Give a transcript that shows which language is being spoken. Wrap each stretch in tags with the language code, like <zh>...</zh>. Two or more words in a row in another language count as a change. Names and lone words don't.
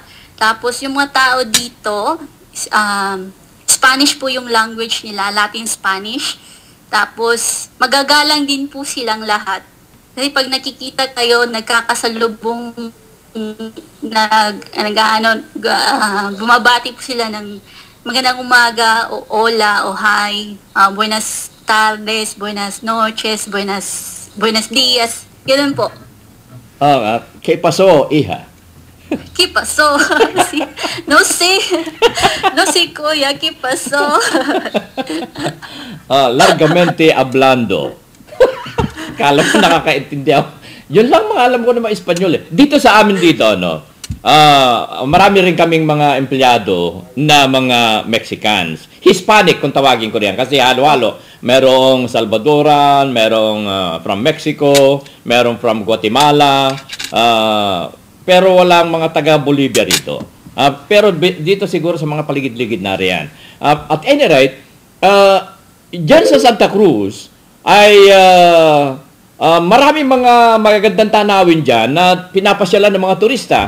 <tl>Tapos yung mga tao dito, Spanish po yung language nila,</tl> <en>Latin Spanish.</en> <tl>Tapos magagalang din po silang lahat. Kasi pag nakikita kayo, nagkakasalubong, bumabati po sila ng magandang umaga,</tl> <es>o hola, o hi, buenas tardes, buenas noches, buenas dias,</es> <tl>ganun po.</tl> <es>¿Qué pasó, hija? ¿Qué pasó? No sé, kuya, ¿qué pasó? Largamente hablando.</es> <tl>Kala ko nakakaintindi ako. Yun lang mga alam ko na mga Espanyol eh. Dito sa amin dito, marami rin kaming mga empleyado na mga Mexicans. Hispanic kung tawagin ko riyan. Kasi halo-halo. Merong Salvadoran, merong from Mexico, merong from Guatemala, pero walang mga taga-Bolivia rito. Pero dito siguro sa mga paligid-ligid na riyan.</tl> <en>At any rate,</en> <tl>dyan sa Santa Cruz, ay maraming mga magagandang tanawin dyan na pinapasyalan ng mga turista.</tl>